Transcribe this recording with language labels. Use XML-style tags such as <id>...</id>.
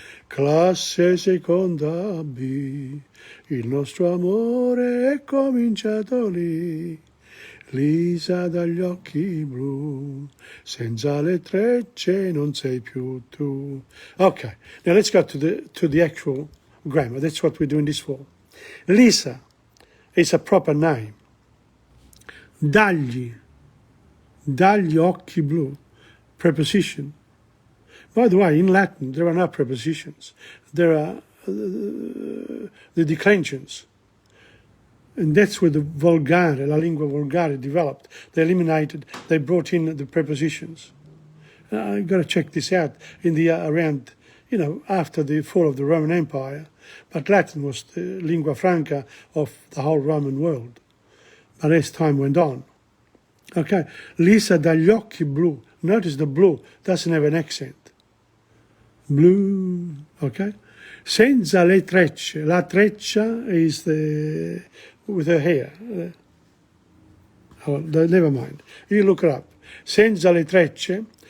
<it>Classe seconda B, il nostro amore è cominciato lì. Lisa dagli occhi blu, senza le trecce non sei più tu.</it> <en>Okay, now let's go to the actual grammar. That's what we're doing this for. Lisa is a proper name.</en> <it>Dagli occhi blu,</it> <en>preposition. By the way, in Latin, there are no prepositions. There are the declensions. And that's where the volgare,</en> <it>la lingua volgare,</it> <en>developed. They brought in the prepositions. I've got to check this out in the around, after the fall of the Roman Empire. But Latin was the lingua franca of the whole Roman world. But as time went on. Okay,</en> <it>Lisa dagli occhi blu.</it> <en>Notice the blu doesn't have an accent. Blue, okay?</en> <it>Senza le trecce. La treccia</it> <en>is with her hair. Never mind. You look her up.</en> <it>Senza le trecce.</it>